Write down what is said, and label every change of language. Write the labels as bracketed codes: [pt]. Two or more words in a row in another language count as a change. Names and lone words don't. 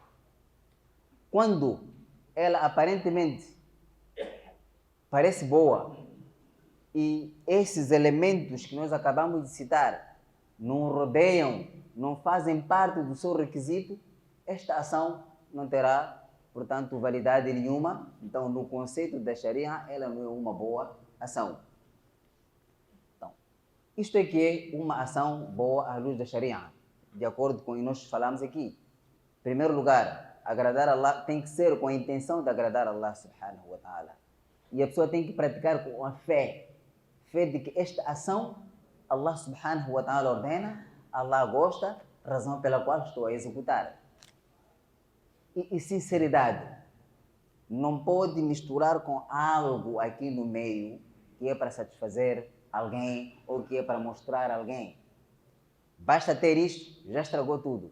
[pt] Quando ela aparentemente parece boa e esses elementos que nós acabamos de citar não rodeiam, não fazem parte do seu requisito, esta ação não terá, portanto, validade nenhuma. Então, no conceito da Sharia, ela não é uma boa ação. Isto é que é uma ação boa à luz da Sharia, de acordo com o que nós falamos aqui. Em primeiro lugar, agradar a Allah tem que ser com a intenção de agradar a [ar] الله سبحانه وتعالى. [pt] E a pessoa tem que praticar com a fé de que esta ação [ar] الله سبحانه وتعالى [pt] ordena, Allah gosta, razão pela qual estou a executar. E sinceridade. Não pode misturar com algo aqui no meio que é para satisfazer alguém ou que é para mostrar a alguém. Basta ter isto, já estragou tudo.